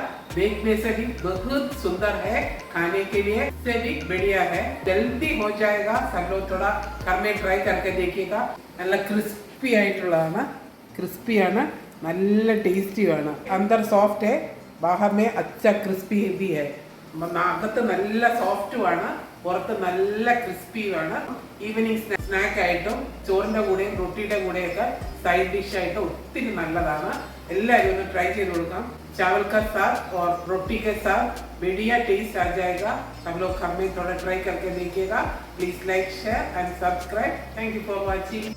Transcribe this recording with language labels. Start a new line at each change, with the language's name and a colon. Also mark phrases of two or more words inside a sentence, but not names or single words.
Hindi: देखने से भी बहुत सुंदर है, खाने के लिए से भी बढ़िया है. जल्दी हो जाएगा. सब लोग थोड़ा घर में ट्राई करके देखिएगा.
Malayalam: നല്ല ക്രിസ്പി ആയിട്ടുള്ളതാണ്. ക്രിസ്പിയാണ്, നല്ല ടേസ്റ്റിയാണ്.
Hindi: अंदर सॉफ्ट है, बाहर में अच्छा क्रिस्पी भी है.
Malayalam: അകത്ത് നല്ല സോഫ്റ്റുമാണ്, പുറത്ത് നല്ല ക്രിസ്പിയുമാണ്.
English: evening snack
Malayalam: ആയിട്ടും ചോറിൻ്റെ കൂടെയും റൊട്ടിയുടെ കൂടെയൊക്കെ
English: side dish
Malayalam: ആയിട്ട് ഒത്തിരി നല്ലതാണ്. എല്ലാവരും ഒന്ന് ട്രൈ ചെയ്ത് കൊടുക്കാം.
Hindi: चावल का साथ और रोटी के साथ बढ़िया टेस्ट आ जाएगा. सब लोग घर में थोड़ा ट्राई करके देखिएगा.
English: please like, share and subscribe. thank you for watching.